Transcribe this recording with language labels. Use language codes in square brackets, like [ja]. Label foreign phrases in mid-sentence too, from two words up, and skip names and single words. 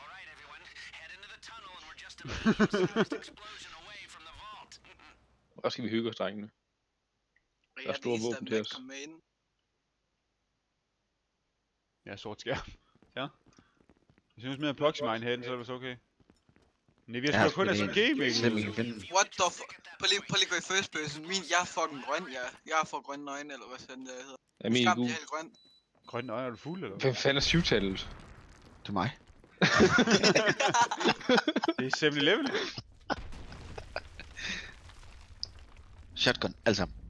[da] Og skal vi hygge os, drengene. Der er store våben til os. Ja, sort skærm. Ja. Hvis jeg smider proxy mine herinde, så er det så okay. Nej, vi har sgu kun SMG, Mikkel. [en] What the fuck? [da] Prøv lige gå i [en] first person. [da] Jeg er fucking grøn, jeg er for grønne øjne, eller hvad sådan det hedder. Er min Skam, gul? jeg er helt grøn. Grønne øjne, er du fuld, eller? Hvem fanden er syvtallet? Det er mig. Det er 7-Eleven. Shotgun, alle sammen.